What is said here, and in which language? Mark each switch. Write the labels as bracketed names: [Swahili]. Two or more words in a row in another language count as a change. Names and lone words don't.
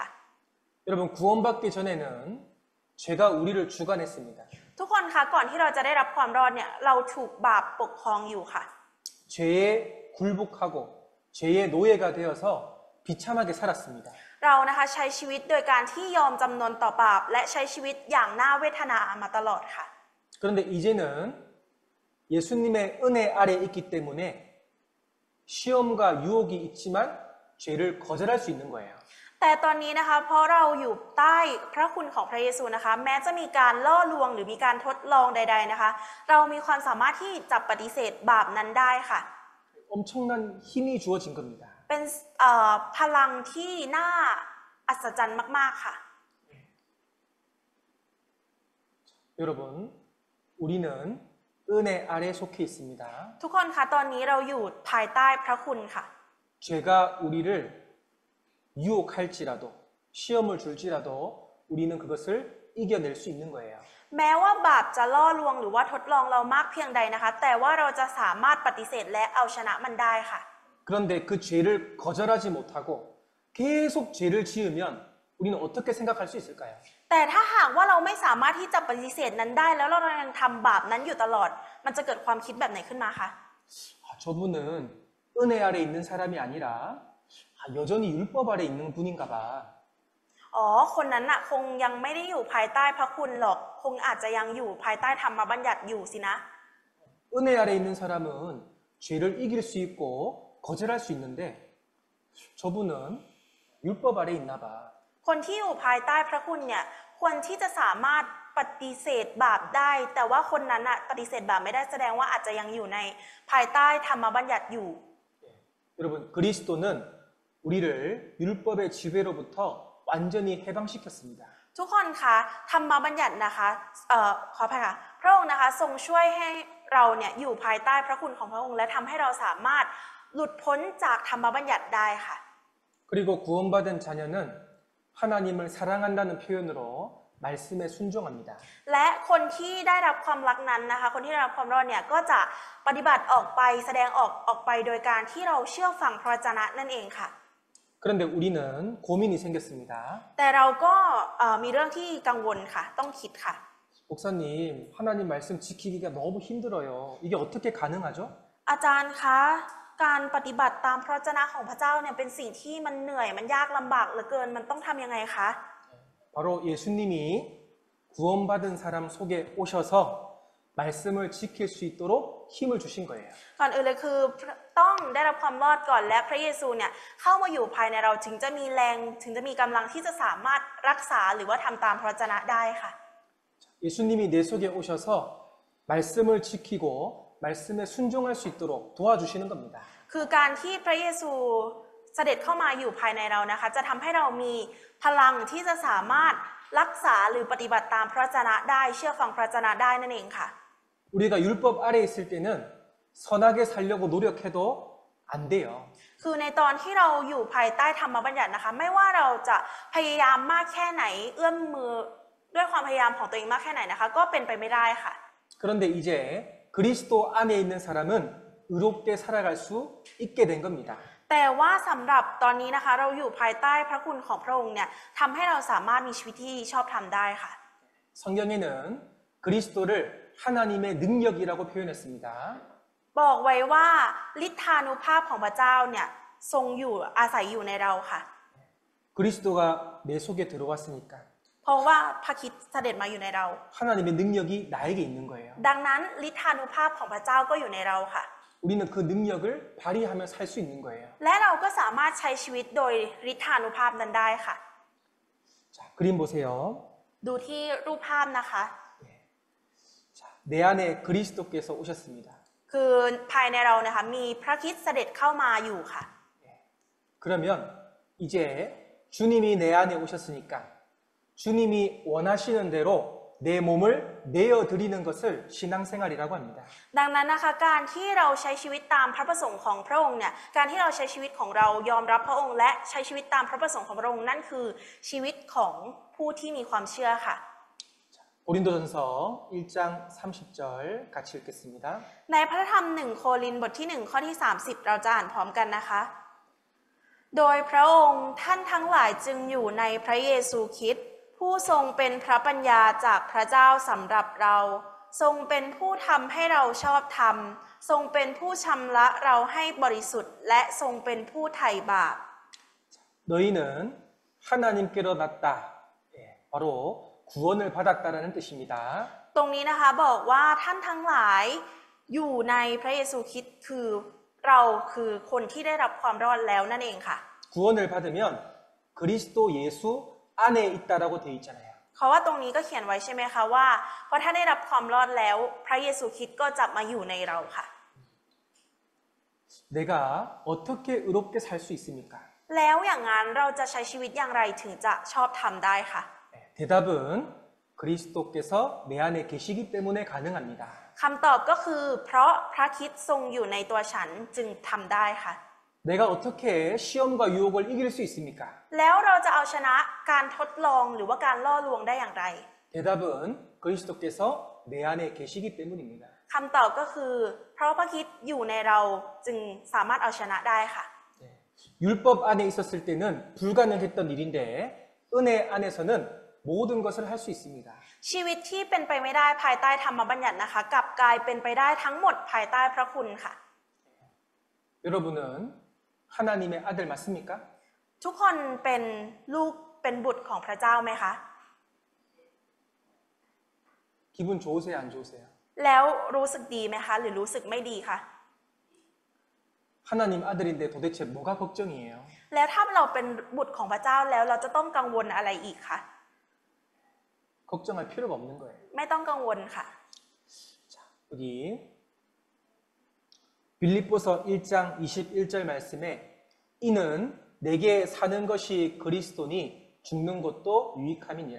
[Korean] 여러분 구원받기 전에는 죄가 우리를 주관했습니다. [Thai] ทุกคนคะก่อนที่เราจะได้รับความรอดเนี่ยเราถูกบาปปกครองอยู่ค่ะ [Korean] 죄에 굴복하고 죄의 노예가 되어서 비참하게 살았습니다. [Thai] เรานะคะใช้ชีวิตโดยการที่ยอมจำนนต่อบาปและใช้ชีวิตอย่างน่าเวทนามาตลอดค่ะ [Korean] 그런데 이제는 예수님의 은혜 아래 있기 때문에 시험과 유혹이 있지만 죄를 거절할 수 있는 거예요. [Thai] แต่ตอนนี้นะคะเพราะเราอยู่ใต้พระคุณของพระเยซูนะคะแม้จะมีการล่อลวงหรือมีการทดลองใดๆนะคะเรามีความสามารถที่จะปฏิเสธบาปนั้นได้ค่ะ [Korean] 엄청난 힘이 주어진 겁니다. [Thai] เป็นพลังที่น่าอัศจรรย์มากๆค่ะ [Korean] 여러분, 우리는 은혜 아래 속해 있습니다. [Thai] ทุกคนคะตอนนี้เราอยู่ภายใต้พระคุณค่ะ [Korean] 죄가 우리를 유혹할지라도 시험을 줄지라도 우리는 그것을 이겨낼 수 있는 거예요. [Thai] แม้ว่าบาปจะล่อลวงหรือว่าทดลองเรามากเพียงใดนะคะแต่ว่าเราจะสามารถปฏิเสธและเอาชนะมันได้ค่ะ [Korean] 그런데 그 죄를 거절하지 못하고 계속 죄를 지으면 우리는 어떻게 생각할 수 있을까요? [Thai] แต่ถ้าหากว่าเราไม่สามารถที่จะปฏิเสธนั้นได้แล้วเรายังทำบาปนั้นอยู่ตลอดมันจะเกิดความคิดแบบไหนขึ้นมาคะ [Korean] 저분은 은혜 아래 있는 사람이 아니라 여전히 율법 아래 있는 분인가 봐. [Thai] อ๋อคนนั้นน่ะคงยังไม่ได้อยู่ภายใต้พระคุณหรอกคงอาจจะยังอยู่ภายใต้ธรรมบัญญัติอยู่สินะ [Korean] 은혜 아래 있는 사람은 죄를 이길 수 있고 거절할 수 있는데 저분은 율법 아래 있나 봐. [Thai] คนที่อยู่ภายใต้พระคุณเนี่ยควรที่จะสามารถปฏิเสธบาปได้ แต่ว่าคนนั้นน่ะปฏิเสธบาปไม่ได้แสดงว่าอาจจะยังอยู่ในภายใต้ธรรมบัญญัติอยู่ [Korean] 여러분 그리스도는 우리를 율법의 지배로부터 완전히 해방시켰습니다. [Thai] ทุกคนคะธรรมบัญญัตินะคะขออภัยค่ะพระองค์นะคะทรงช่วยให้เราเนี่ยอยู่ภายใต้พระคุณของพระองค์และทำให้เราสามารถหลุดพ้นจากธรรมบัญญัติได้ค่ะ [Korean] 그리고 구원받은 자녀는 하나님을 사랑한다는 표현으로 말씀에 순종합니다. [Thai] และคนที่ได้รับความรักนั้นนะคะคนที่ได้รับความรอดเนี่ยก็จะปฏิบัติออกไปแสดงออกไปโดยการที่เราเชื่อฟังพระวจนะนั่นเองค่ะ [Korean] 그런데 우리는 고민이 생겼습니다. [Thai] แต่เราก็มีเรื่องที่กังวลค่ะต้องคิดค่ะ [Korean] 목사님, 하나님 말씀 지키기가 너무 힘들어요. 이게 어떻게 가능하죠? [Thai] อาจารย์คะการปฏิบัติตามพระวจนะของพระเจ้าเนี่ยเป็นสิ่งที่มันเหนื่อยมันยากลำบากเหลือเกินมันต้องทำยังไงคะ [Korean] 바로 예수님이 구원받은 사람 속에 오셔서 말씀을 지킬 수 있도록 힘을 주신 거예요. [Thai] ก่อนอื่นเลยคือต้องได้รับความรอดก่อนและพระเยซูเนี่ยเข้ามาอยู่ภายในเราถึงจะมีแรงถึงจะมีกำลังที่จะสามารถรักษาหรือว่าทำตามพระวจนะได้ค่ะ [Korean] 예수님이 내 속에 오셔서 말씀을 지키고 말씀에 순종할 수 있도록 도와주시는 겁니다. [Thai] คือการที่พระเยซูเสด็จเข้ามาอยู่ภายในเรานะคะจะทำให้เรามีพลังที่จะสามารถรักษาหรือปฏิบัติตามพระวจนะได้เชื่อฟังพระวจนะได้นั่นเองค่ะ [Korean] 우리가 율법 아래 있을 때는 선하게 살려고 노력해도 안 돼요. [Thai] คือในตอนที่เราอยู่ภายใต้ธรรมบัญญัตินะคะไม่ว่าเราจะพยายามมากแค่ไหนเอื้อมมือด้วยความพยายามของตัวเองมากแค่ไหนนะคะก็เป็นไปไม่ได้ค่ะ [Korean] 그런데 이제 그리스도 안에 있는 사람은 의롭게 살아갈 수 있게 된 겁니다. [Thai] แต่ว่าสำหรับตอนนี้นะคะเราอยู่ภายใต้พระคุณของพระองค์เนี่ยทำให้เราสามารถมีชีวิตที่ชอบธรรมได้ค่ะ [Korean] 성경에는 그리스도를 하나님의 능력이라고 표현했습니다. [Thai] บอกไว้ว่าฤทธานุภาพของพระเจ้าเนี่ยทรงอยู่อาศัยอยู่ในเราค่ะ [Korean] 그리스도가 내 속에 들어왔으니까 [Thai] เพราะว่าพระคริสต์เสด็จมาอยู่ในเรา [Korean] 하나님의 능력이 나에게 있는 거예요. [Thai] ดังนั้นฤทธานุภาพของพระเจ้าก็อยู่ในเราค่ะ [Korean] 우리는 그 능력을 발휘하며 살 수 있는 거예요. [Thai] และเราก็สามารถใช้ชีวิตโดยฤทธานุภาพนั้นได้ค่ะ [Korean] 자, 그림 보세요. [Thai] ดูที่รูปภาพนะคะ [Korean] 자, 내 안에 그리스도께서 오셨습니다. [Thai] คือภายในเรานะคะมีพระคริสต์เสด็จเข้ามาอยู่ค่ะ [Korean] 그러면 이제 주님이 내 안에 오셨으니까 주님이 원하시는 대로 내 몸을 내어드리는 것을 신앙생활이라고 합니다. [Thai] ดังนั้นนะคะการที่เราใช้ชีวิตตามพระประสงค์ของพระองค์เนี่ยการที่เราใช้ชีวิตของเรายอมรับพระองค์และใช้ชีวิตตามพระประสงค์ของพระองค์นั่นคือชีวิตของผู้ที่มีความเชื่อค่ะ [Korean] 고린도전서 1장 30절 같이 읽겠습니다. [Thai] ในพระธรรม1 โครินธ์บทที่ 1 ข้อที่ 30 เราจะอ่านพร้อมกันนะคะ โดยพระองค์ท่านทั้งหลายจึงอยู่ในพระเยซูคริสต์ผู้ทรงเป็นพระปัญญาจากพระเจ้าสำหรับเรา ทรงเป็นผู้ทำให้เราชอบธรรม ทรงเป็นผู้ชำระเราให้บริสุทธิ์ และทรงเป็นผู้ไถ่บาป [Korean] 너희는 하나님께로 났다. 예, 바로 구원을 받았다라는 뜻입니다. [Thai] ตรงนี้นะคะบอกว่าท่านทั้งหลายอยู่ในพระเยซูคริสต์คือเราคือคนที่ได้รับความรอดแล้วนั่นเองค่ะ [Korean] 구원을 받으면 그리스도 예수 안에 있다라고 되어 있잖아요. [Thai] เพราะว่าตรงนี้ก็เขียนไว้ใช่ไหมคะว่าพอท่านได้รับความรอดแล้วพระเยซูคริสต์ก็จะมาอยู่ในเราค่ะ [Korean] 내가 어떻게 의롭게 살 수 있습니까? [Thai] แล้วอย่างนั้นเราจะใช้ชีวิตอย่างไรถึงจะชอบทำได้ค่ะ [Korean] 대답은 그리스도께서 내 안에 계시기 때문에 가능합니다. [Thai] คำตอบก็คือเพราะพระคริสต์ทรงอยู่ในตัวฉันจึงทำได้ค่ะ [Korean] 내가 어떻게 시험과 유혹을 이길 수 있습니까? [Thai] แล้วเราจะเอาชนะการทดลองหรือว่าการล่อลวงได้อย่างไร [Korean] 대답은 그리스도께서 내 안에 계시기 때문입니다. [Thai] คำตอบก็คือเพราะพระคริสต์อยู่ในเราจึงสามารถเอาชนะได้ค่ะ [Korean] 율법 안에 있었을 때는 불가능했던 일인데 은혜 안에서는 모든 것을 할 수 있습니다. [Thai] ชีวิตที่เป็นไปไม่ได้ภายใต้ธรรมบัญญัตินะคะกลับกลายเป็นไปได้ทั้งหมดภายใต้พระคุณค่ะ [Korean] 여러분은 하나님의 아들 맞습니까? [Thai] ทุกคนเป็นลูกเป็นบุตรของพระเจ้าไหมคะ [Korean] 기분 좋으세요, 안 좋으세요? [Thai] แล้วรู้สึกดีไหมคะหรือรู้สึกไม่ดีคะ [Korean] 하나님 아들인데 도대체 뭐가 걱정이에요? [Thai] แล้วถ้าเราเป็นบุตรของพระเจ้าแล้วเราจะต้องกังวลอะไรอีกคะ [Korean] 걱정할 필요가 없는 거예요. [Thai] ไม่ต้องกังวลค่ะ [Korean] 자, 여기 빌립보서 1장 21절 말씀에 이는 내게 사는 것이 그리스도니 죽는 것도 유익함이니라.